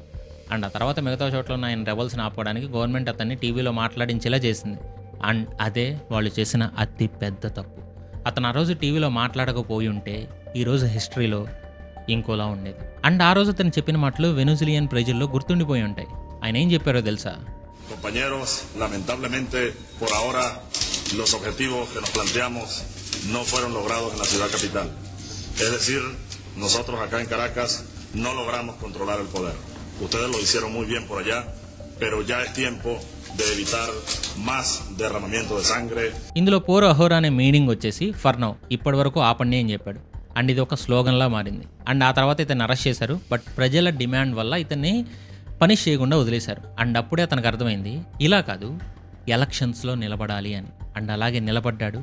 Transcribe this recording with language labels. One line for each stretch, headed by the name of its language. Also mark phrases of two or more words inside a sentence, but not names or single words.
Telugu: అండ్ ఆ తర్వాత మిగతా చోట్ల ఉన్న ఆయన రెబల్స్ని ఆపుకోవడానికి గవర్నమెంట్ అతన్ని టీవీలో మాట్లాడించేలా చేసింది. అండ్ అదే వాళ్ళు చేసిన అతి పెద్ద తప్పు. అతను ఆ రోజు టీవీలో మాట్లాడకపోయి ఉంటే ఈరోజు హిస్టరీలో ఇంకోలా ఉండేది. అండ్ ఆ రోజు అతను చెప్పిన మాటలు వెనిజులియన్ ప్రజల్లో గుర్తుండిపోయి ఉంటాయి. ఆయన ఏం చెప్పారో తెలుసా?
Spanish: Compañeros, lamentablemente por ahora los objetivos que nos planteamos no fueron logrados en la ciudad capital. Es decir, nosotros acá en Caracas no logramos controlar el poder. Ustedes lo hicieron muy bien por allá, pero ya es tiempo de evitar más derramamiento de sangre.
Telugu: ఇందులో
Spanish: por ahora
Telugu: అనే మీనింగ్ వచ్చేసి
English: for now,
Telugu: ఇప్పటి వరకు ఆపండి అని చెప్పాడు. అండ్ ఇది ఒక స్లోగన్లా మారింది. అండ్ ఆ తర్వాత ఇతన్ని అరెస్ట్ చేశారు. బట్ ప్రజల డిమాండ్ వల్ల ఇతన్ని పనిష్ చేయకుండా వదిలేశారు. అండ్ అప్పుడే అతనికి అర్థమైంది ఇలా కాదు, ఎలక్షన్స్లో నిలబడాలి అని. అండ్ అలాగే నిలబడ్డాడు.